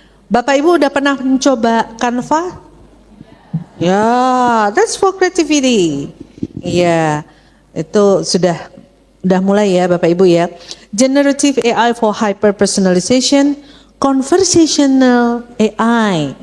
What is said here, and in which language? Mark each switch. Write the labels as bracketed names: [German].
[Indonesian] Bapak Ibu udah pernah mencoba Canva? [English] Ya, that's for creativity. [Indonesian] Ya, itu sudah mulai ya Bapak Ibu ya. [English] Generative AI for hyper personalization, conversational AI.